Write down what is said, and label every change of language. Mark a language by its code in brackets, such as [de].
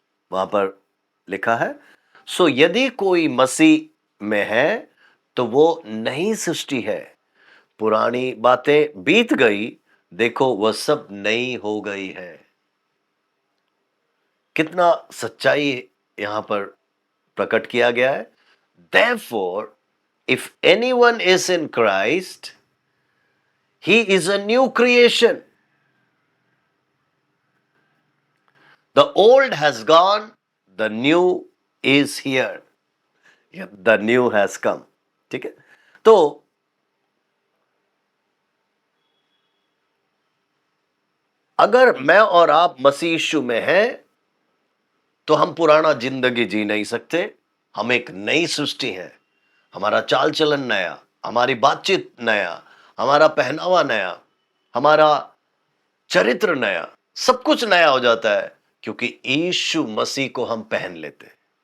[hi] वहां पर लिखा है, सो यदि कोई मसीह में है तो वो नई सृष्टि है, पुरानी बातें बीत गई, देखो वह सब नई हो गई है। कितना सच्चाई यहां पर प्रकट किया गया है। [en] Therefore, if anyone is in Christ, he is a new creation. The old has gone, the new is here. The new has come. [hi] ठीक है, तो अगर मैं और आप मसीह यीशु में हैं तो हम पुराना जिंदगी जी नहीं सकते। हम एक नई सृष्टि है। हमारा चाल चलन नया, हमारी बातचीत नया, हमारा पहनावा नया, हमारा चरित्र नया, सब कुछ नया हो जाता है क्योंकि यीशु मसीह को हम पहन लेते हैं।